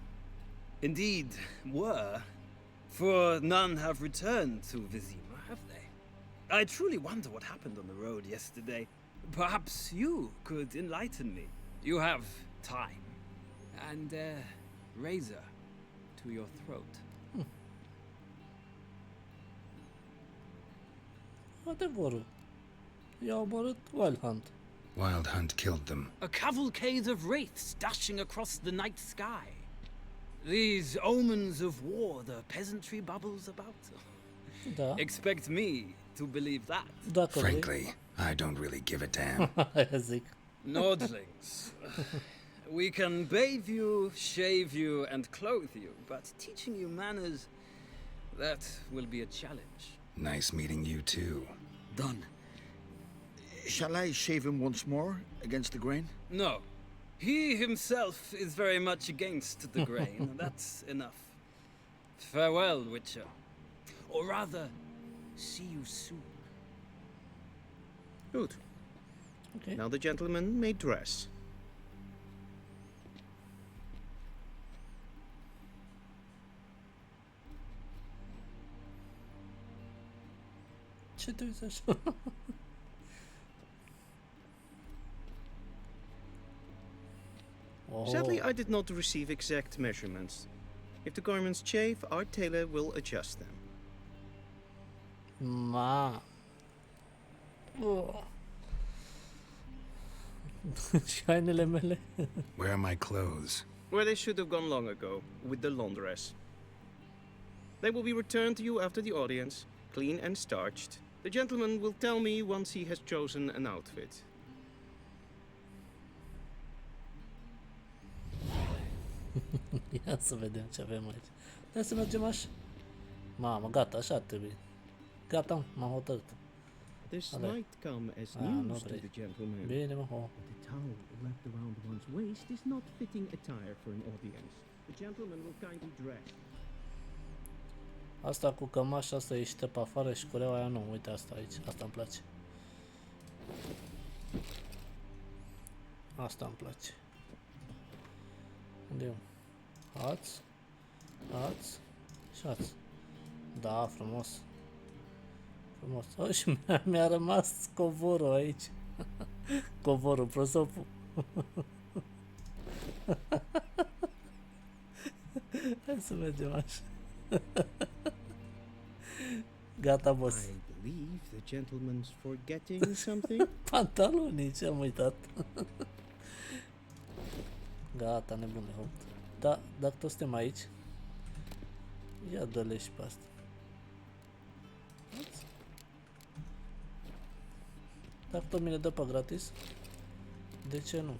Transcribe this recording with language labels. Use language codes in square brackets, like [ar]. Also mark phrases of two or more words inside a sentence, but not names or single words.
[en] Indeed, were. For none have returned to Vizima, have they? I truly wonder what happened on the road yesterday. Perhaps you could enlighten me. You have time. And a razor to your throat. [ro] Adevărul. I-a omorât Wild Hunt. [en] Wild Hunt killed them. A cavalcade of wraiths dashing across the night sky. These omens of war the peasantry bubbles about. [ro] Da. [en] Expect me to believe that. [ro] Dacă vrei. [en] Frankly, I don't really give a damn. [ro] Aia zic. [en] Nordlings. We can bathe you, shave you, and clothe you, but teaching you manners, that will be a challenge. Nice meeting you too. Done. Shall I shave him once more, against the grain? No. He himself is very much against the grain. That's enough. Farewell, Witcher. Or rather, see you soon. Good. Okay. Now the gentleman may dress. [ro] Ce te uiți așa? [en] Sadly, I did not receive exact measurements. If the garments chafe, our tailor will adjust them. [ro] Ma. Și hainele mele. [en] Where are my clothes? Where they should have gone long ago, with the laundress. They will be returned to you after the audience, clean and starched. The gentleman will tell me once he has chosen an outfit. [ro] Ia să vedem ce avem aici. Hai să mergem așa. Mamă, gata, așa ar trebui. Gata, m-am hotărât. [en] This Ale. might come as Ah, no news to [ro] vrei. [en] the gentleman. [ro] Bine, mă, ho. [en] But the towel left around one's waist is not fitting attire for an audience. The gentleman will kindly dress. [ro] Asta cu cămașa asta ieșită pe afară și cureaua aia nu. Uite asta aici. Asta îmi place. Asta îmi place. Unde e? Ați. Ați. Și ați. Da, frumos. Frumos. Oh, și mi-a rămas covorul aici. Covorul, prosopul. Hai să mergem așa. Gata, boss. [en] I believe the gentleman's forgetting something. [ro] Pantalonii, ce-am uitat. Gata, nebune, hopt. Da, dacă toți suntem aici, ia dă-le și pe asta. Dacă tot mi le dă pe gratis, de ce nu?